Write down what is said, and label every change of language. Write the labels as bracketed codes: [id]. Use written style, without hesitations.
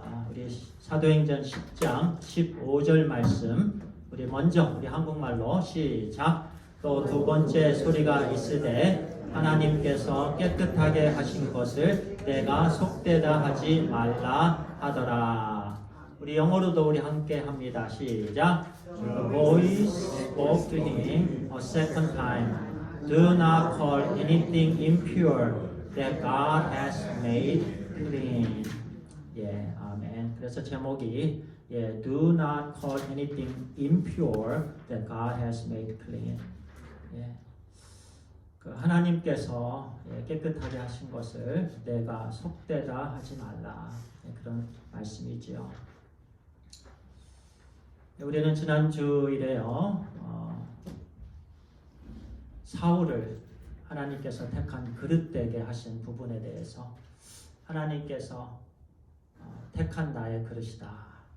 [ko] 우리 사도행전 10장 15절 말씀. 우리 먼저 우리 한국말로 시작. 또 두 번째 소리가 있으되 하나님께서 깨끗하게 하신 것을 내가 속되다 하지 말라 하더라. 우리 영어로도 우리 함께 합니다. 시작. [en] The voice spoke to him a second time. Do not call anything impure that God has made clean. [ko] 예, 아멘. 그래서 제목이 [en] Do not call anything impure that God has made clean. [ko] 예. 그 하나님께서 깨끗하게 하신 것을 내가 속되다 하지 말라. 그런 말씀이지요. 우리는 지난 주일에요, 사울을 하나님께서 택한 그릇되게 하신 부분에 대해서 하나님께서 택한 나의 그릇이다.